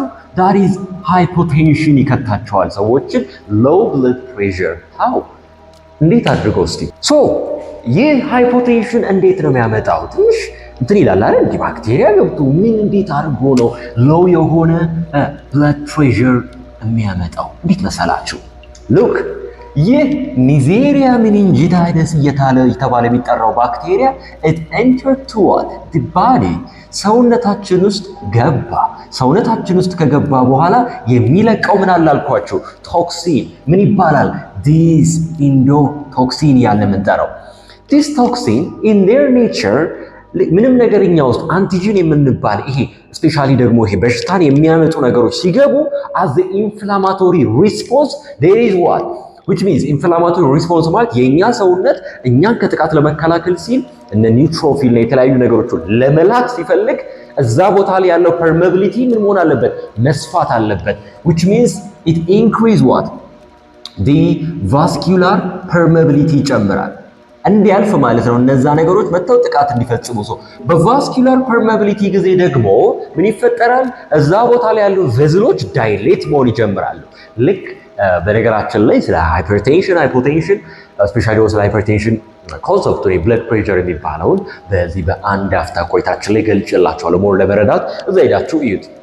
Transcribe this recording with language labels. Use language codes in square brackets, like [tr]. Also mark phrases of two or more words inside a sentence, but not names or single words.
[en] that is hypotension [am] ይከታቸዋል ሰዎችን [en] low blood pressure how [am] እንዴት አድርገው እስቲ ይህ ሃይፖቴንሽን እንዴት ነው የሚያመጣው? ትንሽ እንትን ይላል አይደል? እንዲህ ባክቴሪያ ገብቶ ምን እንዴት አድርጎ ነው ሎው የሆነ [en] blood pressure [am] የሚያመጣው? እንዴት መሰላችሁ? ሉክ ይህ ኒዜሪያ ሜኒንጂታይደስ እየተባለ የሚጠራው ባክቴሪያ [en] it entered to what? the body [am] ሰውነታችን ውስጥ ገባ። ሰውነታችን ውስጥ ከገባ በኋላ የሚለቀው ምን አለ አልኳችሁ? ቶክሲን። ምን ይባላል? [en] this endotoxin [am] ያለ የምንጠራው [en] this toxin in their nature [am] ምንም ነገርኛ ውስጥ አንቲጂን የምንባል ይሄ ስፔሻሊ ደግሞ ይሄ በሽታን የሚያመጡ ነገሮች ሲገቡ [en] as the inflammatory response there is what which means inflammatory response [am] ማለት የኛ ሰውነት እኛን ከጥቃት ለመከላከል ሲል እነ ኒውትሮፊል እና የተለያዩ ነገሮችን ለመላክ ሲፈልግ እዛ ቦታ ላይ ያለው [en] permeability [am] ምን መሆን አለበት መስፋት አለበት [en] which means it increase what the vascular permeability [am] ይጨምራል እንዲያልፍ ማለት ነው እነዛ ነገሮች መተው ጥቃት እንዲፈጽሙ በቫስኩላር permeability ጊዜ ደግሞ ምን ይፈጠራል እዛ ቦታ ላይ ያሉ ቬዝሎች ዳይሌት መሆን ይጀምራሉ ልክ በነገራችን ላይ ስለ ሃይፐርቴንሽን ስፔሻሊ ስለ ሃይፐርቴንሽን ኮንሰፕቱ የብለድ ፕሬሸር የሚባለውን በዚህ በአንድ አፍታ ቆይታችን ላይ ገልጬላችኋለሁ ሞር ለመረዳት እዛ ሄዳችሁ እዩት